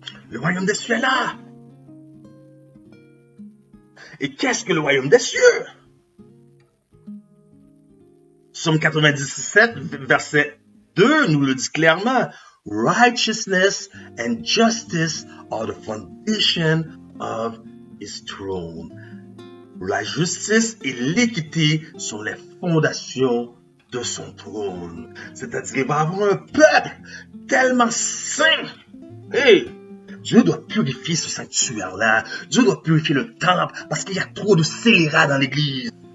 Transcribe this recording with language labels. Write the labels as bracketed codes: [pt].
[fr] Le royaume des cieux est là. Et qu'est-ce que le royaume des cieux? Psaume 97, verset 2 nous le dit clairement. [en] Righteousness and justice are the foundation of his throne. [fr] La justice et l'équité sont les fondations de son trône. C'est-à-dire qu'il va avoir un peuple tellement saint. Hey, Dieu doit purifier ce sanctuaire-là. Dieu doit purifier le temple parce qu'il y a trop de scélérats dans l'église.